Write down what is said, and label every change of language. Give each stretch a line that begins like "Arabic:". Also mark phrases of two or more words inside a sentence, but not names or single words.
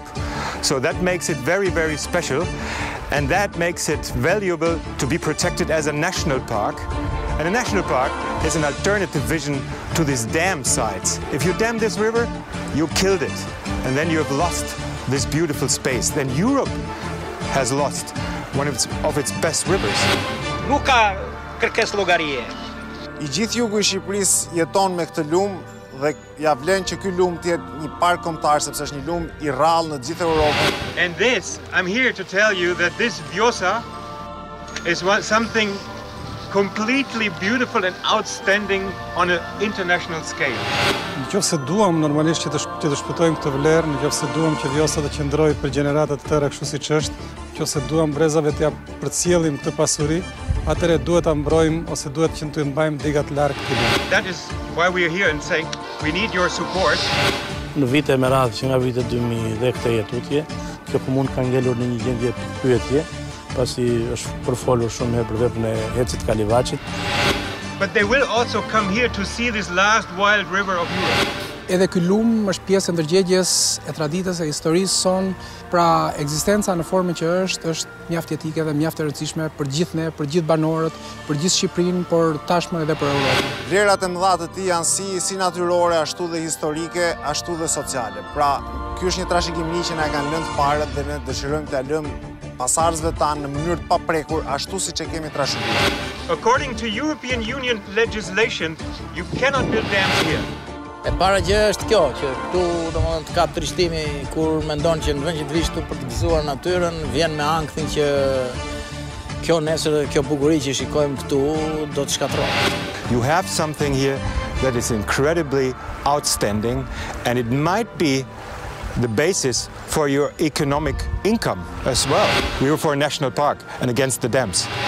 English: So that makes it very, very special, and that makes it valuable to be protected as a national park. And a national park is an alternative vision to these dam sites. If you dam this river, you killed it, and then you have lost this beautiful space. Then Europe has lost one of its best rivers.
Albanian: Nuk ka kërkesë llogarie. I gjithë jugu i Shqipërisë jeton me këtë lum dhe ja vlen që ky lum të jetë një park kombëtar sepse është një lum i rrallë në gjithë Europën.
English: And this, I'm here to tell you that this Vjosa is something completely beautiful and outstanding on an international scale.
Albanian: Nëse duam normalisht që të shpëtojmë këtë vlerë, nëse duam që Vjosa të qëndrojë për gjenerata të tëra kështu siç është, nëse duam brezave të përcjellim këtë pasuri, atëherë duhet ta mbrojmë ose duhet që të mbajmë digat larg këtij lumi.
English: That is why we are here and saying we need your support.
Albanian: Në vite me radhë që nga vitet 2000 dhe këtë jetutje, kjo komunë ka ngelur në një gjendje pyetje, pasi është përfolur shumë herë për veprën e Hecit Kalivaçit.
English: But they will also come here to see this last wild river of Europe.
Albanian: Edhe ky lum është pjesë e ndërgjegjes e traditës e historisë son, pra ekzistenca në formën që është mjaft jetike dhe mjaft e rëndësishme për gjithë ne, për gjithë banorët, për gjithë Shqipërinë, por tashmë edhe për Europën. Vlerat e mëdha të tij janë si natyrore, ashtu dhe historike, ashtu dhe sociale. Pra, ky është një trashëgimi që na e kanë lënë parët dhe ne dëshirojmë t'ia lëmë pasardhësve tanë në mënyrë të paprekur, ashtu siç e kemi trashëguar.
English: According to European Union legislation, you cannot build dams here.
Albanian: E para gjë është kjo, që këtu domethënë të kap trishtimi kur mendon që në vend që të vish këtu për të gëzuar natyrën, vjen me ankthin që kjo nesër, kjo bukuri që shikojmë këtu do të shkatërrohet.
English: You have something here that is incredibly outstanding, and it might be the basis for your economic income as well. We were for a national park and against the dams.